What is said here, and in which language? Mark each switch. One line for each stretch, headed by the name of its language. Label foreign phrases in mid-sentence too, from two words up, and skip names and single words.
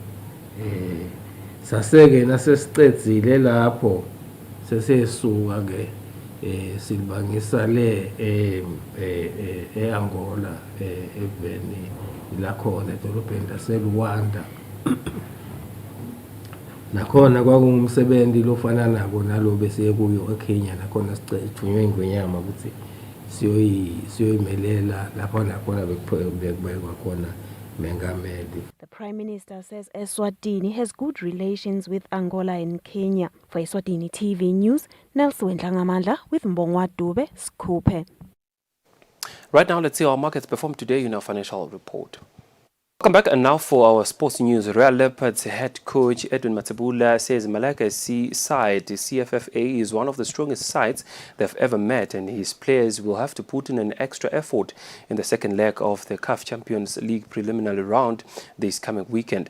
Swati: saseke nasesicedzile lapho sesesuka ke silibangisa le eAngola eveni la khona edolobheni laseLuanda nakhona kwakungumsebenzi lofana nako nalo bese kuyo eKenya nakhona sicethunywe ingwenyama ukuthi siyoyimelela lapho nakhona bekubekwa khona mengameli.
English: The Prime Minister says Eswatini has good relations with Angola and Kenya. For Eswatini TV News, Nelson Ngamandla with Mbongwa Dube, Skupe. Right now, let's see how our markets performed today in our financial report. Welcome back, and now for our sports news. Royal Leopards head coach Edwin Matsebula says Malacca SC side, the CFFA, is one of the strongest sides they've ever met, and his players will have to put in an extra effort in the second leg of the CAF Champions League preliminary round this coming weekend.